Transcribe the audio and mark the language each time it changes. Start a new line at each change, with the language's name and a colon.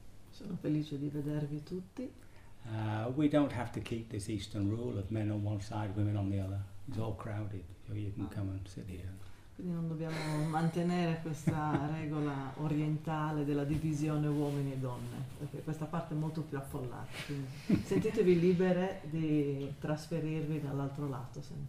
Italian: Sono felice di vedervi tutti.
English: We don't have to keep this Eastern rule of men on one side, women on the other. It's all crowded. You can come and sit here.
Italian: Quindi non dobbiamo mantenere questa regola orientale della divisione uomini e donne, perché questa parte è molto più affollata. Quindi sentitevi libere di trasferirvi dall'altro lato.